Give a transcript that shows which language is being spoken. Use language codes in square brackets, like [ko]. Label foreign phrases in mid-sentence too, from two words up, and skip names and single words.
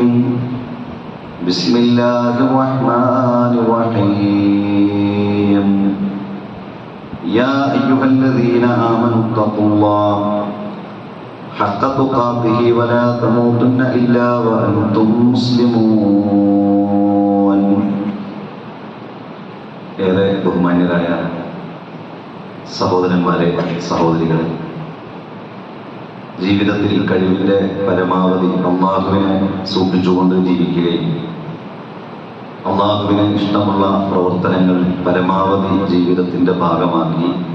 [ar] بسم الله الرحمن الرحيم. يا أيها الذين آمنوا اتقوا الله حق تقاته ولا تموتن إلا وأنتم مسلمون. [ml] ഏറെ ബഹുമാന്യരായ സഹോദരന്മാരെ, സഹോദരികളെ, ജീവിതത്തിൽ കഴിവിൻ്റെ പരമാവധി അള്ളാഹുവിനെ സൂക്ഷിച്ചുകൊണ്ട് ജീവിക്കുകയും അള്ളാഹുവിന് ഇഷ്ടമുള്ള പ്രവർത്തനങ്ങൾ പരമാവധി ജീവിതത്തിൻ്റെ ഭാഗമാക്കി